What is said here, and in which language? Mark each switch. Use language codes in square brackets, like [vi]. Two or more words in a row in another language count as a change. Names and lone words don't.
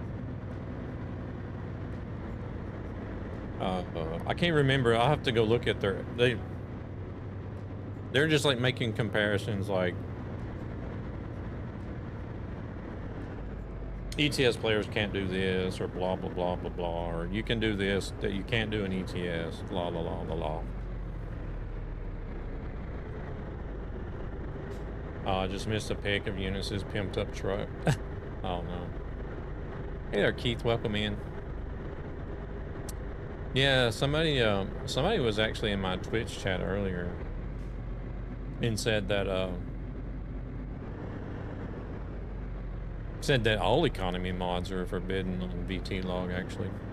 [en] I can't remember. I'll have to go look at they're just like making comparisons, like ETS players can't do this or blah blah blah blah blah, or you can do this that you can't do in ETS, la la la la la. I just missed a pic of Eunice's pimped up truck. Oh no. Hey there, Keith, welcome in. Yeah, somebody was actually in my Twitch chat earlier and said that all economy mods are forbidden on VT log, actually.